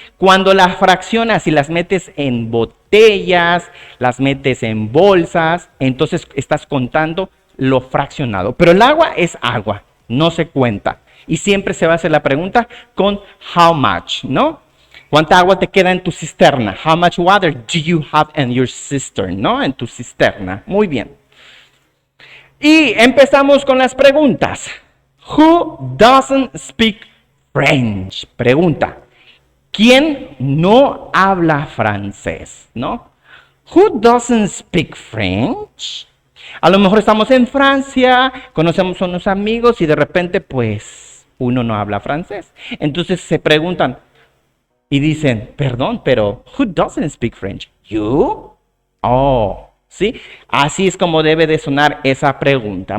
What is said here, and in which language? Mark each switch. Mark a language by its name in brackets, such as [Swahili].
[Spanish] Cuando las fraccionas y las metes en botellas, las metes en bolsas, entonces estás contando lo fraccionado. Pero el agua es agua, no se cuenta. Y siempre se va a hacer la pregunta con how much, ¿no? ¿Cuánta agua te queda en tu cisterna? [English] How much water do you have in your cistern? [Spanish] ¿No? En tu cisterna. Muy bien. Y empezamos con las preguntas. [English] Who doesn't speak French? Pregunta. [Spanish] ¿Quién no habla francés? ¿No? [English] Who doesn't speak French? [Spanish] A lo mejor estamos en Francia, conocemos a unos amigos y de repente pues uno no habla francés. Entonces se preguntan, y dicen, perdón, pero [English] who doesn't speak French? You? [Spanish] Oh, ¿sí? Así es como debe de sonar esa pregunta.